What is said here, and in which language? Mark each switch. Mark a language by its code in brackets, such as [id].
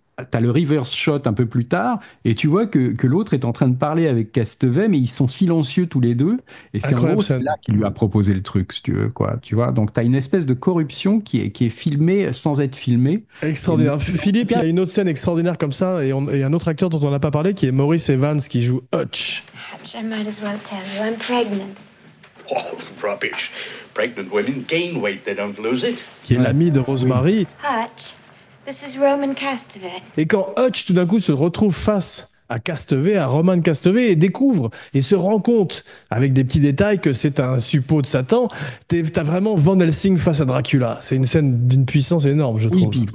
[fr] T'as le reverse shot un peu plus tard, et tu vois que l'autre est en train de parler avec Castevet, mais ils sont silencieux tous les deux, et c'est en gros là qui lui a proposé le truc, si tu veux, quoi. Tu vois, donc t'as une espèce de corruption qui est filmée sans être filmée. Extraordinaire. Philippe, il y a une autre scène extraordinaire comme ça, et un autre acteur dont on n'a pas parlé, qui est Maurice Evans, qui joue Hutch. [en] Hutch, I might as well tell you, I'm pregnant. Oh, rubbish. Pregnant women gain weight, they don't lose it. [fr] Qui est l'ami de Rosemary. [en] Hutch. This is Roman Castevet. [fr] Et quand Hutch, tout d'un coup, se retrouve face à Castevet, à Roman Castevet, et découvre et se rend compte, avec des petits détails, que c'est un suppôt de Satan, t'as vraiment Van Helsing face à Dracula. C'est une scène d'une puissance énorme, je trouve.